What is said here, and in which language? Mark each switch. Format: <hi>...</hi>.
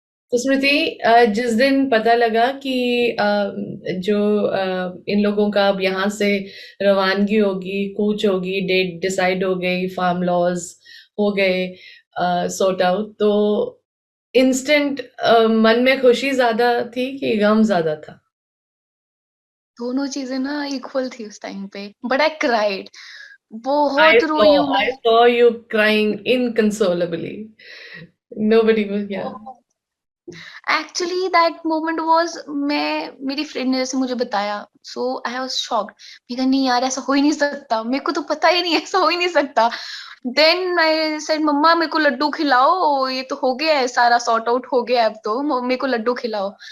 <hi>तो स्मृति, जिस दिन पता लगा कि जो इन लोगों का अब यहाँ से रवानगी होगी, कूच होगी, डेट डिसाइड हो गई, फार्म लॉज हो गए सॉर्ट आउट, तो इंस्टेंट मन में खुशी ज्यादा थी कि गम ज्यादा था? दोनों चीजें ना इक्वल थी उस टाइम पे,</hi> <en>but I cried, I</en> <hi>बहुत रोई</hi> <en>saw,</en> <hi>हूँ मैं।</hi> <en>I saw you crying inconsolably. Nobody was, yeah. Actually that moment was,</en> <hi>मैं, मेरी फ्रेंड ने जैसे मुझे बताया,</hi> <en>So I was shocked.</en> <hi>मैं कहा नहीं यार, ऐसा हो ही नहीं सकता, मेरे को तो पता ही नहीं, ऐसा हो ही नहीं सकता।</hi> <en>then I said</en> <hi>मम्मा मेरे को लड्डू खिलाओ, ये तो हो गया है, सारा सॉर्ट आउट हो गया है, अब तो मेरे को लड्डू खिलाओ।</hi>